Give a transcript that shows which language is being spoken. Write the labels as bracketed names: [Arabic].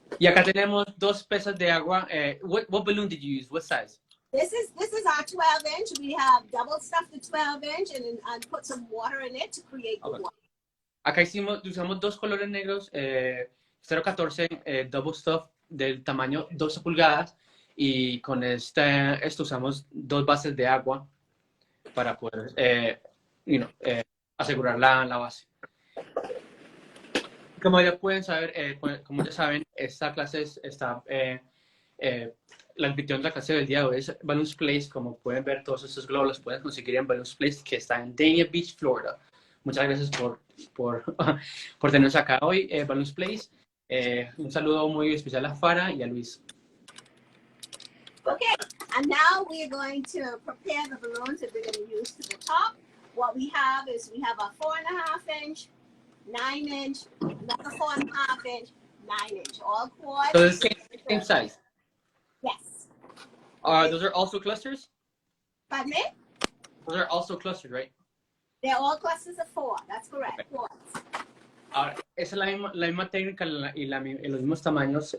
[Spanish] Y acá tenemos 2 pesas de agua. [English] What balloon did you use? What size? This is our 12-inch. We have double stuffed the 12-inch and put some water in it to create the water. [Spanish] Acá usamos 2 colores negros, 0.14 double stuff del tamaño 12 pulgadas, y con esto usamos 2 bases de agua para poder asegurar la base. Como ya pueden saber, como ya saben, esta clase está la anfitrión de la clase del día de hoy es Balloons Place. Como pueden ver, todos estos globos los pueden conseguir en Balloons Place, que está en Dania Beach, Florida. Muchas gracias por tenernos acá hoy, Balloons Place. Un saludo muy especial a Farah y a Luis. [English] Okay, and now we're going to prepare the balloons that we're going to use to the top. What we have is we have a 4.5-inch, 9-inch, another 4.5-inch, 9-inch, all cords. So the same size? Yes. Those are also clusters? Pardon me? Those are also clustered, right? They're all clusters of 4, that's correct, Okay. cords. [Spanish] Ahora, esa es la misma técnica y los mismos tamaños.